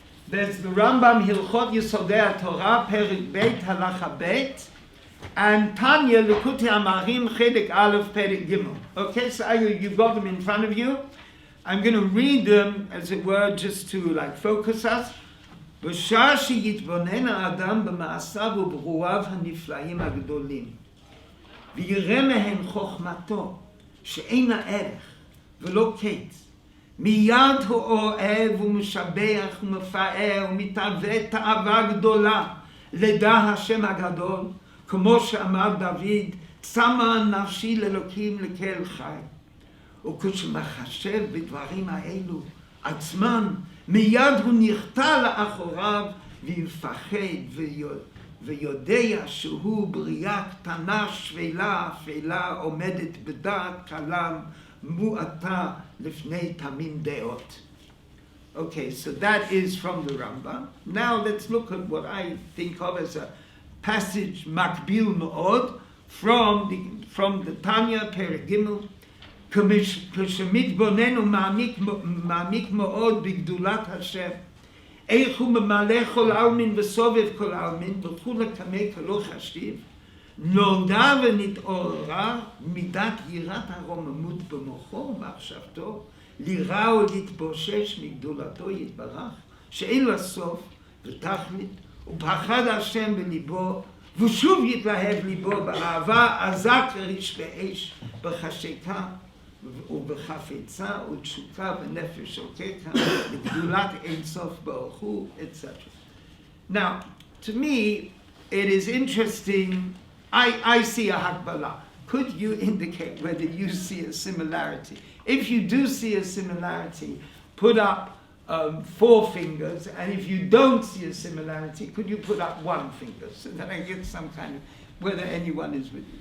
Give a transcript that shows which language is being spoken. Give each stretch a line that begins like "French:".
English: There's the Rambam Hilchot Yesodei Torah, Perik Beit, Halacha Beit, and Tanya Likutei Amarim, Chedek Aleph, Perik Gimel. Okay, so you've got them in front of you. I'm going to read them, as it were, just to focus us.
Hebrew: בשעה שיתבונן האדם במעשיו וברואיו הנפלאים הגדולים, ויראה מהם חוכמתו, שאין לה ערך ולא קץ, מיד הוא אוהב ומשבח ומפאר ומתאווה תאווה גדולה לדע השם הגדול, כמו שאמר דוד, צמא נפשי לאלוקים לקהל חי. וכשמחשב בדברים האלו עצמם, מיד הוא נכתע לאחוריו ומפחד ויודע שהוא בריאה קטנה שפלה אפלה עומדת בדעת קלה מועטה לפני תמים דעות.
English: Okay, so that is from the Rambam. Now let's look at what I think of as a passage makbil מאוד from the Tanya Perek Gimel.
Hebrew: כשמתבונן ומעמיק מאוד בגדולת השם, איך הוא ממלא כל העלמין וסובב כל העלמין וכולי כמה כלא חשיב, נולדה ונתעוררה מידת יראת הרוממות במוחו ומחשבתו, ליראה ולהתבושש מגדולתו יתברך, שאין לה סוף ותכלית, ופחד השם בליבו, ושוב יתלהב ליבו באהבה עזה כריש באש בחשיקה, ובחפצה ותשוקה ונפש שוקקה, לגדולת אין סוף ברוך הוא, etc.
English: Now, to me, it is interesting. I see a hakbala. Could you indicate whether you see a similarity? If you do see a similarity, put up 4 fingers, and if you don't see a similarity, could you put up 1 finger so that I get some kind of whether anyone is with you.